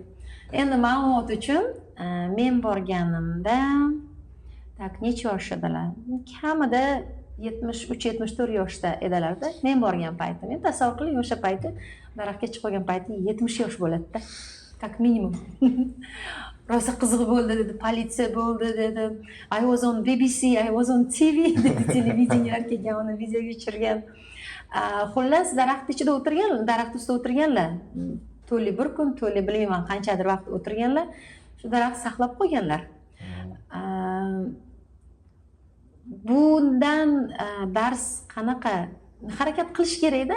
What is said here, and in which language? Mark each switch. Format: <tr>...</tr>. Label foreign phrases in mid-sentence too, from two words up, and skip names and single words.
<uz>Endi ma'lumot uchun men borganimda tak necha yosh edilar? Kamida 73-74 yoshda edilarda. Men borgan paytim. Men tasavvur qiling, o'sha payti daraxtga chiqib qolgan payti 70 yosh bo'ladi-da. Tak minimum. Rosa qiziq bo'ldi dedi, politsiya bo'ldi dedi.</uz> <en>I was on BBC, I was on TV</en> <uz>dedi, televideniyalar kelgan, uni videoga tushirgan. Xullas daraxt ichida o'tirganlar, daraxt ustida o'tirganlar. To'li bir kun, to'li bilmayman qanchadir vaqt o'tirganlar. Shu daraxt saqlab qo'yganlar. Bundan dars qanaqa harakat qilish kerak-da.</uz>